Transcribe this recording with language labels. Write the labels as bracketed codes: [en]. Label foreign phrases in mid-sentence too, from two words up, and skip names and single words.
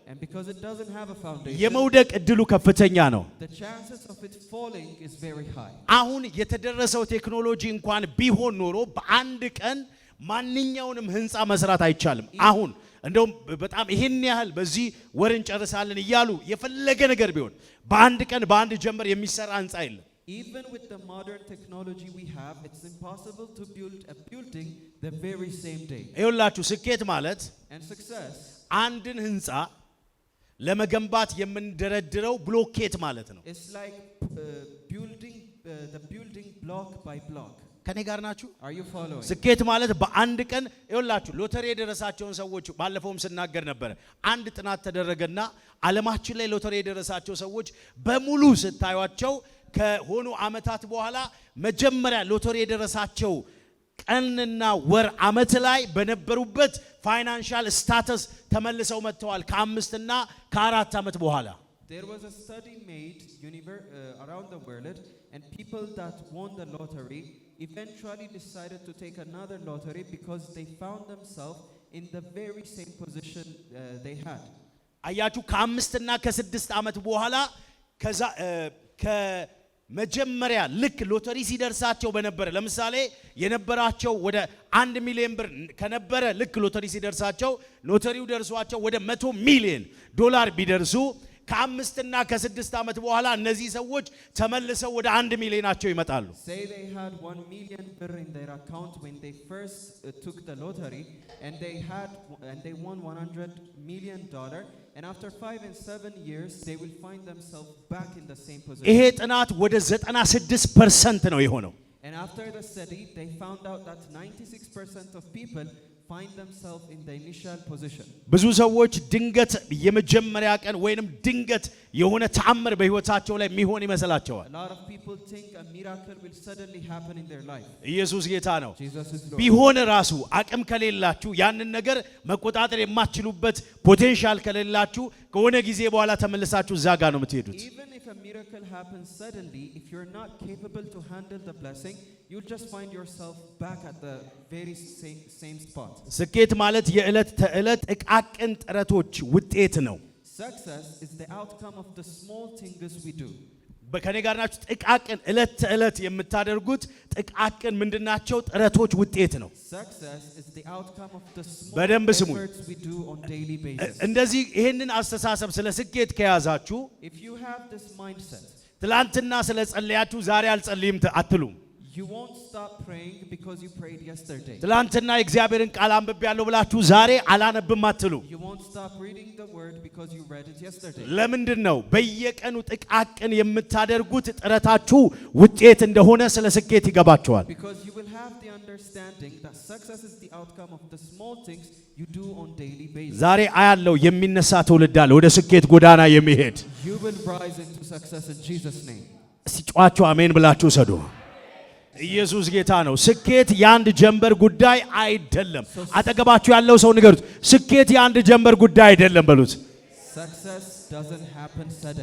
[am] የመውደቅ እድሉ ከፍተኛ ነው። አሁን የተደረሰው ቴክኖሎጂ እንኳን ቢሆን ኖሮ በአንድ ቀን ማንኛውንም ህንፃ መስራት አይቻልም። አሁን እንደውም በጣም ይሄን ያህል በዚህ ወር እንጨርሳለን እያሉ የፈለገ ነገር ቢሆን በአንድ ቀን በአንድ ጀምር የሚሰራ ህንፃ የለም። [en] Even with the modern technology we have, it's impossible to build a building the very same day. [am] ይኸውላችሁ ስኬት ማለት [en] and success [am] አንድን ህንፃ ለመገንባት የምንደረድረው ብሎኬት ማለት ነው። [en] It's like building the building block by block. [am] ከኔ ጋር ናችሁ? [en] Are you following? [am] ስኬት ማለት በአንድ ቀን ይኸውላችሁ ሎተሪ የደረሳቸውን ሰዎች ባለፈውም ስናገር ነበር። አንድ ጥናት ተደረገና ዓለማችን ላይ ሎተሪ የደረሳቸው ሰዎች በሙሉ ስታዩቸው ከሆኑ አመታት በኋላ መጀመሪያ ሎተሪ የደረሳቸው ቀንና ወር አመት ላይ በነበሩበት [en] financial status [am] ተመልሰው መጥተዋል ከ5 እና ከ4 አመት በኋላ። [en] There was a study made around the world and people that won the lottery eventually decided to take another lottery because they found themselves in the very same position they had. [am] አያችሁ ከ5 እና ከ6 አመት በኋላ ከመጀመሪያ ልክ ሎተሪ ሲደርሳቸው በነበረ ለምሳሌ የነበራቸው ወደ 1 ሚሊዮን ብር ከነበረ ልክ ሎተሪ ሲደርሳቸው ሎተሪው ደርሷቸው ወደ $100 ሚሊዮን ቢደርሱ ከ5 እና ከ6 ዓመት በኋላ እነዚህ ሰዎች ተመልሰው ወደ 1 ሚሊዮናቸው ይመጣሉ። [en] Say they had 1 million birr in their account when they first took the lottery, and they won $100 million, and after 5 and 7 years they will find themselves back in the same position. [am] ይሄ ጥናት ወደ 96% ነው የሆነው። [en] And after the study, they found out that 96% of people find themselves in the initial position. [am] ብዙ ሰዎች ድንገት የመጀመሪያ ቀን ወይንም ድንገት የሆነ ተአምር በህይወታቸው ላይ የሚሆን ይመስላቸዋል። [en] A lot of people think a miracle will suddenly happen in their life. [am] ኢየሱስ ጌታ ነው። [en] Jesus is Lord. [am] ቢሆን ራሱ አቅም ከሌላችሁ ያንን ነገር መቆጣጠር የማትችሉበት ፖቴንሻል ከሌላችሁ ከሆነ ጊዜ በኋላ ተመልሳችሁ እዛ ጋር ነው የምትሄዱት። [en] Even if a miracle happens suddenly, if you're not capable to handle the blessing, you'll just find yourself back at the very same spot. [am] ስኬት ማለት የዕለት ተዕለት ጥቃቅን ጥረቶች ውጤት ነው። [en] Success is the outcome of the small things we do. [am] በከኔ ጋር ናችሁ። ጥቃቅን ዕለት ተዕለት የምታደርጉት ጥቃቅን ምንድናቸው? ጥረቶች ውጤት ነው። [en] Success is the outcome of the small [am] በደንብ ስሙኝ። [en] efforts we do on daily basis. [am] እንደዚህ ይሄንን አስተሳሰብ ስለ ስኬት ከያዛችሁ [en] If you have this mindset, [am] ትላንትና ስለ ጸለያችሁ ዛሬ አልጸልይም አትሉም። [en] you won't stop praying because you prayed yesterday. [am] ትላንትና የእግዚአብሔርን ቃል አንብቤያለሁ ብላችሁ ዛሬ አላነብም አትሉም። [en] You won't stop reading the word because you read it yesterday. [am] ለምንድን ነው? በየቀኑ ጥቃቅን የምታደርጉት ጥረታችሁ ውጤት እንደሆነ ስለ ስኬት ይገባችኋል። [en] Because you will have the understanding that success is the outcome of the small things you do on daily basis. [am] ዛሬ አያለው የሚነሳ ትውልድ አለ ወደ ስኬት ጎዳና የሚሄድ። [en] You will rise into success in Jesus' name. [am] ሲጫዋችሁ አሜን ብላችሁ ሰዱ። ኢየሱስ ጌታ ነው። ስኬት የአንድ ጀንበር ጉዳይ አይደለም። አጠገባችሁ ያለው ሰው ንገሩት፣ ስኬት የአንድ ጀንበር ጉዳይ አይደለም በሉት። [en] Success doesn't happen suddenly.